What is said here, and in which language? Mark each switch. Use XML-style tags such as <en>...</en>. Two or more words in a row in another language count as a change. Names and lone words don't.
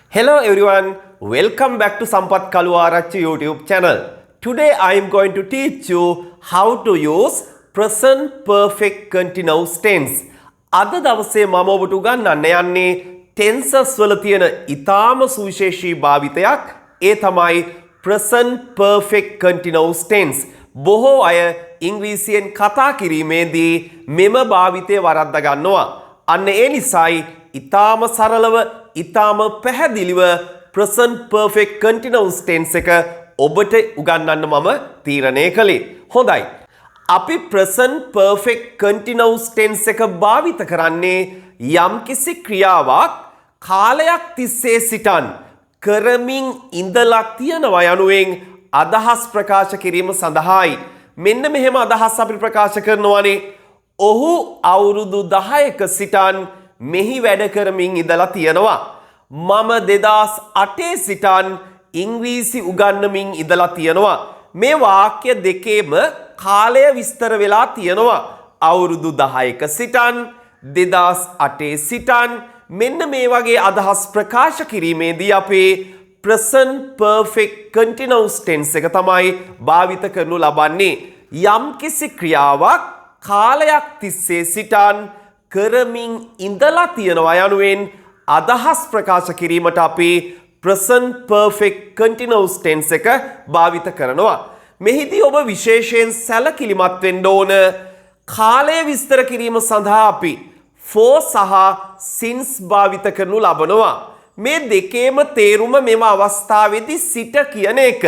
<en>Hello everyone, welcome back to Sampath Kaluarachchi YouTube channel. Today I am going to teach you how to use present perfect continuous tense.</en> <si>අද දවසේ මම ඔබට උගන්වන්න යන්නේ tenses වල තියෙන ඊටාම සුවිශේෂී භාවිතයක්. ඒ තමයි</si> <en>present perfect continuous tense.</en> <si>බොහෝ අය ඉංග්‍රීසියෙන් කතා කිරීමේදී මෙම භාවිතය වරද්දා ගන්නවා. අන්න ඒ නිසායි ඊටාම සරලව ඊටාම පැහැදිලිව</si> <en>present perfect continuous tense</en> <si>එක ඔබට උගන්වන්න මම තීරණය කළේ. හොඳයි. අපි</si> <en>present perfect continuous tense</en> <si>එක භාවිත කරන්නේ යම්කිසි ක්‍රියාවක් කාලයක් තිස්සේ සිටන් කරමින් ඉඳලා තියනවා යනුවෙන් අදහස් ප්‍රකාශ කිරීම සඳහායි. මෙන්න මෙහෙම අදහස් අපි ප්‍රකාශ කරනවානේ. ඔහු අවුරුදු 10ක සිටන් මෙහි වැඩ කරමින් ඉඳලා තියෙනවා. මම 2008 සිටන් ඉංග්‍රීසි උගන්වමින් ඉඳලා තියෙනවා. මේ වාක්‍ය දෙකේම කාලය විස්තර වෙලා තියෙනවා. අවුරුදු 10ක සිටන් 2008 සිටන් මෙන්න මේ වගේ අදහස් ප්‍රකාශ කිරීමේදී අපේ</si> <en>present perfect continuous tense</en> <si>එක තමයි භාවිත කරනු ලබන්නේ. යම්කිසි ක්‍රියාවක් කාලයක් තිස්සේ සිටන් කරමින් ඉඳලා තියෙනවා යනුවෙන් අදහස් ප්‍රකාශ කිරීමට අපි</si> <en>present perfect continuous tense</en> <si>එක භාවිත කරනවා. මෙහිදී ඔබ විශේෂයෙන් සැලකිලිමත් වෙන්න ඕන. කාලය විස්තර කිරීම සඳහා අපි for සහ since භාවිත කරනු ලබනවා. මේ දෙකේම තේරුම මෙම අවස්ථාවේදී සිට කියන එක.</si>